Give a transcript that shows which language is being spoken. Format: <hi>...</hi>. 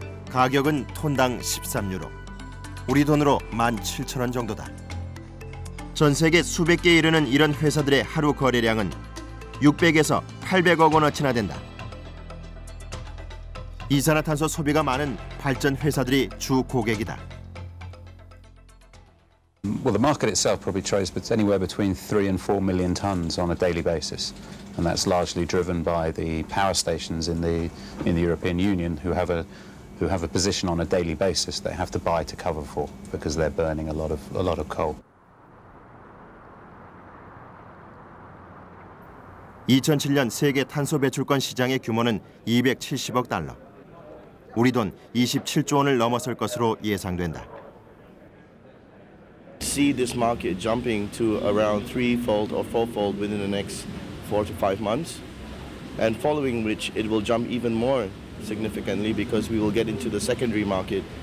<ko>가격은 톤당 13유로. 우리 돈으로 17,000원 정도다. 전 세계 수백 개에 이르는 이런 회사들의 하루 거래량은 600에서 800억 원어치나 된다. 이산화탄소 소비가 많은 발전 회사들이 주 고객이다.</ko> <en>Well, the market itself probably trades anywhere between 3 and 4 million tons on a daily basis, and that's largely driven by the power stations in the European Union who have a position on a daily basis they have to buy to cover for because they're burning a lot of coal.</en> <ko>2007년 세계 탄소 배출권 시장의 규모는 270억 달러. 우리 돈 27조 원을 넘어설 것으로 예상된다.</ko> <en>See this market jumping to around threefold or fourfold within the next 4 to 5 months, and following which it will jump even more significantly because we will get into the secondary market.</en>